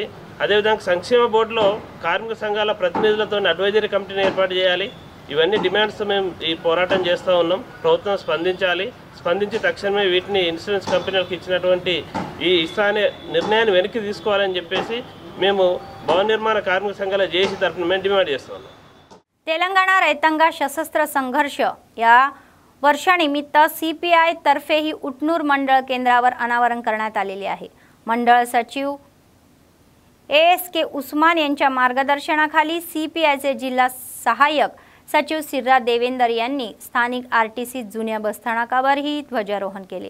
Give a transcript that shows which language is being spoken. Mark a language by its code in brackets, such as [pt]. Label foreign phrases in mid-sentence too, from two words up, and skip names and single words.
[te] అదేవిధంగా సంక్షేమ బోర్డులో కార్మిక సంఘాల ప్రతినిధులతో అడ్వైజరీ కమిటీని ఏర్పాటు చేయాలి. ఇవన్నీ డిమాండ్స్ మేము ఈ పోరాటం చేస్తూ ఉన్నాం. ప్రభుత్వం స్పందించి తక్షణమే వీటిని ఇన్సూరెన్స్ కంపెనీలకు ఇచ్చినటువంటి ఈ ఇస్తానే నిర్ణయాన్ని వెనక్కి తీసుకోవాలని చెప్పేసి మేము భవన నిర్మాణ కార్మిక సంఘాల జేఏసీ తరఫున మేము డిమాండ్ చేస్తున్నాం. [mr] तेलंगणा रैतांगा सशस्त्र संघर्ष या वर्षानिमित्त CPI तर्फेही उटनूर मंडळ केंद्रावर अनावरण करण्यात आलेले आहे. मंडळ सचिव ASK उस्मान यांच्या मार्गदर्शनाखाली CPIचे जिल्हा सहाय्यक सचिव सिर्रा देवेंदर यांनी स्थानिक RTC जुन्या बसस्थानकावरही ध्वजारोहण केले.